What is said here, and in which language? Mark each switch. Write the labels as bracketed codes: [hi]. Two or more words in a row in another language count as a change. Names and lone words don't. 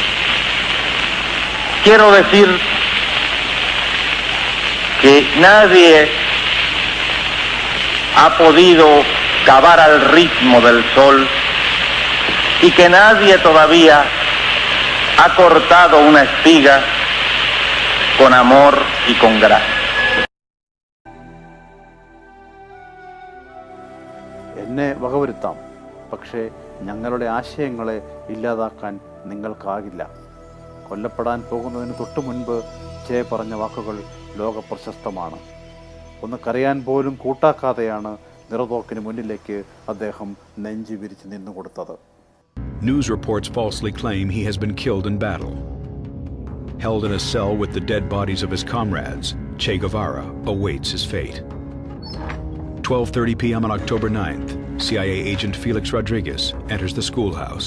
[es] Quiero decir que nadie ha podido cavar al ritmo del sol y que nadie todavía ha cortado una espiga con amor y con gracia. [ml] എന്നെ വകവരുത്താം, പക്ഷേ ഞങ്ങളുടെ ആശയങ്ങളെ ഇല്ലാതാക്കാൻ നിങ്ങൾക്കാകില്ല. കൊല്ലപ്പെടാൻ പോകുന്നതിന് തൊട്ടു മുൻപ് ചെ പറഞ്ഞ വാക്കുകൾ ലോക പ്രശസ്തമാണ്. ഒന്ന് കരയാൻ പോലും കൂട്ടാക്കാതെയാണ് നിറതോക്കിന് മുന്നിലേക്ക് അദ്ദേഹം നെഞ്ചു വിരിച്ച് നിന്നുകൊടുത്തത്. [en] News reports falsely claim he has been killed in battle. Held in a cell with the dead bodies of his comrades, Che Guevara awaits his fate. 12:30 p.m. on October 9th, CIA agent Felix Rodriguez enters the schoolhouse.